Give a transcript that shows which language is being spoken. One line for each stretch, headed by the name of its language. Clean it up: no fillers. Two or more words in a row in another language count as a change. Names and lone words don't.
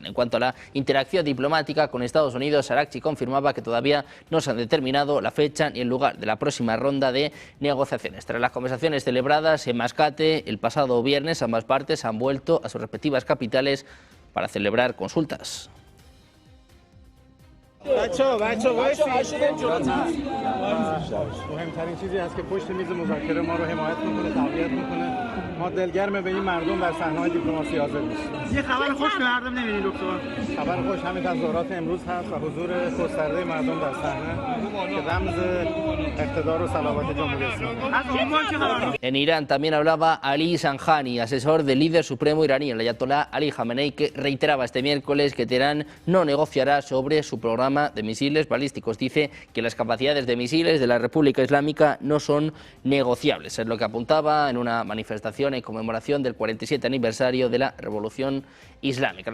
Spanish: En cuanto a la interacción diplomática con Estados Unidos, Araghchi confirmaba que todavía no se han determinado la fecha ni el lugar de la próxima ronda de negociaciones. Tras las conversaciones celebradas en Mascate el pasado viernes, ambas partes han vuelto a sus respectivas capitales para celebrar consultas.
Persian: ما دلگرم به این مردم در صحنه‌های دیپلماسی حاضر میشیم. یه خبر خوش به مردم نمیدین دکتر؟ خبر خوش همین تظاهرات امروز هست و حضور گسترده مردم در صحنه که رمز اقتدار و صلابت جمهوری اسلامی.
Spanish: En Irán también hablaba Ali Sanjani, asesor del líder supremo iraní, el ayatolá Ali Jamenei, que reiteraba este miércoles que Teherán no negociará sobre su programa de misiles balísticos. Dice que las capacidades de misiles de la República Islámica no son negociables. Es lo que apuntaba en una manifestación en conmemoración del 47 aniversario de la Revolución Islámica.